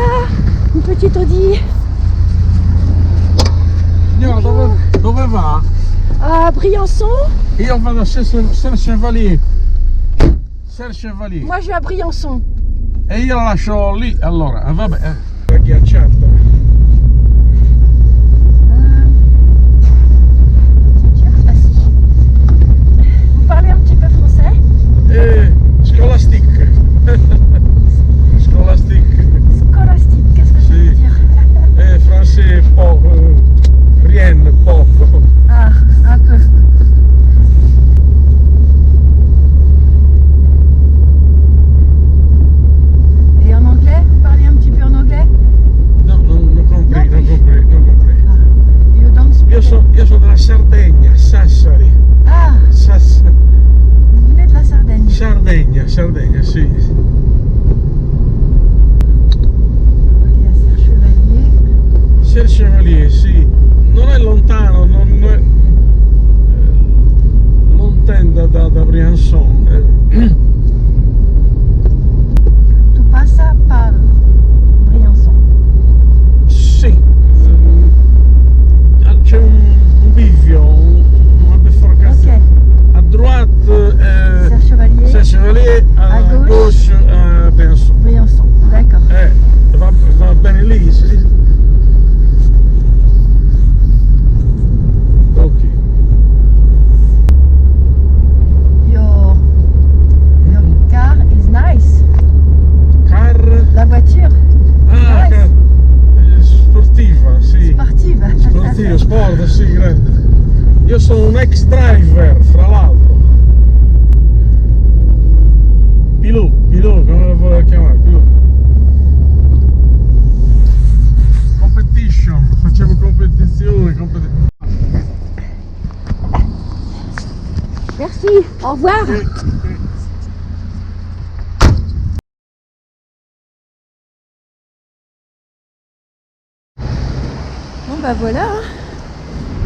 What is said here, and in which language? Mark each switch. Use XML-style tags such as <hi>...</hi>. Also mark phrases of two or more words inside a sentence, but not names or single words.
<fr>Une petite Audi.</fr> <it>Signora, dove va?</it> <fr>À Briançon.</fr> <it>Io vado a Serre Chevalier. Serre Chevalier.</it> <fr>Moi je vais à Briançon.</fr> <it>E io la lascio lì. Allora, vabbè. Ghiacciato.</it> <fr>Vous parlez un petit peu français? Scolastique. Scolastique. Scolastique, qu'est-ce que ça veut dire? Français, rien, poco. Ah, un peu. Et en anglais? Vous parlez un petit peu en anglais? No, non compris.</fr> <en>Ah, you don't speak.</en> <it>Io sono della Sardegna, Sassari.</it> <fr>Ah, vous venez de la Sardaigne.</fr> <it>Sardegna, sì.</it> <fr>Ok, à Serre Chevalier. Serre Chevalier,</fr> <it>sì. Non è lontano, non da Briançon.</it> <fr>Tu passa par Briançon.</fr> <it>Sì. C'è un bivio, una biforcazione. Ok,</it> <fr>A droite, Serre Chevalier, Serre Chevalier, À a gauche. gauche, Briançon. Briançon, d'accord.</fr> <it>Va bene lì, sì. Ok.</it> <en>Your car is nice. Car.</en> <fr>La voiture, Ah,</fr> <en>Nice.</en> <it>sportiva, sì.</it> <fr>sportive.</fr> <it>Sportivo, sport, sì, grande. Io sono un ex driver, fra l'altro. Pilot, come lo vuoi chiamare? Pilot. Competition, facciamo competizione.</it> <fr>Merci, au revoir. Bon bah voilà, hein.</fr>